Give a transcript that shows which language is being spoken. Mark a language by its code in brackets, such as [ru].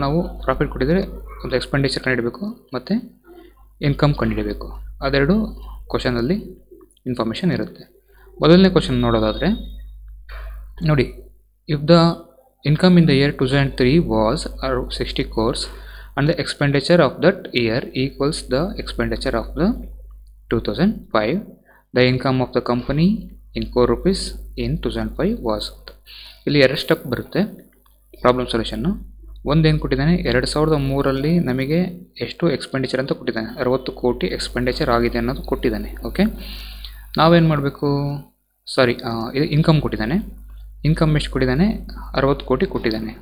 [kn] ನಾವು ಪ್ರಾಫಿಟ್ ಕೊಟ್ಟಿದ್ದರೆ ಒಂದು ಎಕ್ಸ್ಪೆಂಡಿಚರ್ ಕಂಡುಹಿಡಬೇಕು ಮತ್ತು ಇನ್ಕಮ್ ಕಂಡುಹಿಡಬೇಕು. ಅದೆರಡು ಕ್ವಶನಲ್ಲಿ ಇನ್ಫಾರ್ಮೇಷನ್ ಇರುತ್ತೆ. [en] ಮೊದಲನೇ ಕ್ವಶನ್ ನೋಡೋದಾದರೆ ನೋಡಿ, if the income in the year 2003 was 60 crores and the expenditure of that year equals the expenditure of the 2005, the income of the company in crore rupees in 2005 was. [kn] ಇಲ್ಲಿ ಎರಡು step ಬರುತ್ತೆ problem ಸೊಲ್ಯೂಷನ್ನು. ಒಂದೇನು ಕೊಟ್ಟಿದ್ದಾನೆ, 2003 ನಮಗೆ ಎಷ್ಟು expenditure ಅಂತ ಕೊಟ್ಟಿದ್ದಾನೆ. 60 ಕೋಟಿ ಎಕ್ಸ್ಪೆಂಡಿಚರ್ ಆಗಿದೆ ಅನ್ನೋದು ಕೊಟ್ಟಿದ್ದಾನೆ. ಓಕೆ, ನಾವೇನು ಮಾಡಬೇಕು? ಇದು ಇನ್ಕಮ್ ಕೊಟ್ಟಿದ್ದಾನೆ. ಇನ್ಕಮ್ ಎಷ್ಟು ಕೊಟ್ಟಿದ್ದಾನೆ? 60 ಕೋಟಿ ಕೊಟ್ಟಿದ್ದಾನೆ.